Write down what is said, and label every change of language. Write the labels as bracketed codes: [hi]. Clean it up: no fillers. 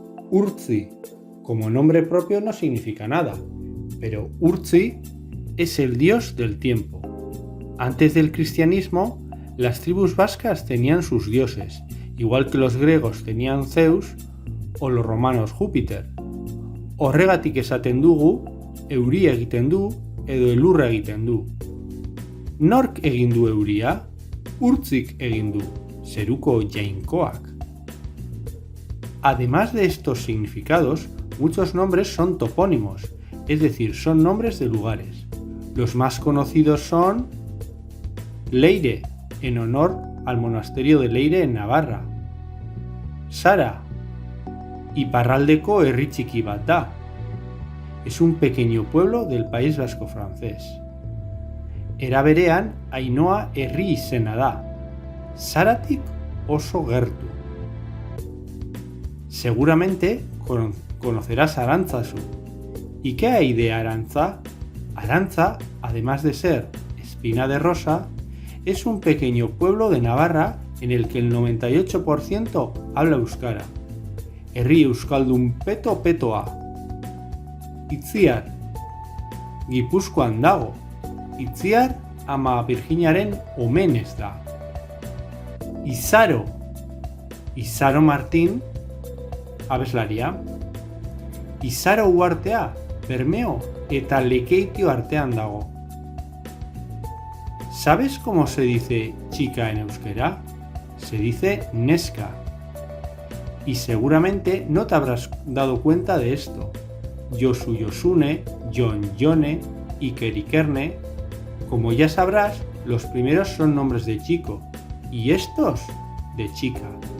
[es] Urtzi, como nombre propio no significa nada, pero Urtzi es el dios del tiempo. Antes del cristianismo, las tribus vascas tenían sus dioses, igual que los griegos tenían Zeus o los romanos Júpiter. [eu] Horregatik esaten dugu, euria egiten du edo elurra egiten du. Nork egin du euria? Urtzik egin du, zeruko jainkoak. [es] Además de estos significados, muchos nombres son topónimos, es decir, son nombres de lugares. Los más conocidos son Leire, en honor al monasterio de Leire en Navarra. [eu] Sara, Iparraldeko herri txiki bat da. [es] Es un pequeño pueblo del País Vasco francés. [eu] Era berean, Ainhoa herri izena da. Saratik oso gertu. [es] Seguramente conocerás Arantzazu. ¿Y qué hay de Arantza? Arantza, además de ser espina de rosa, es un pequeño pueblo de Navarra en el que el 98% habla euskara. [eu] Herri euskaldun peto-petoa. Itziar, Gipuzkoan dago. Itziar ama Virginiaren omenez da. Izaro, Izaro Martín, abeslaria. Izaro uhartea, Bermeo eta Lekeitio artean dago. [es] ¿Sabes cómo se dice chica en euskera? Se dice neska. Y seguramente no te habrás dado cuenta de esto. Josu Josune, Jon Jone, Iker Ikerne. Como ya sabrás, los primeros son nombres de chico y estos de chica.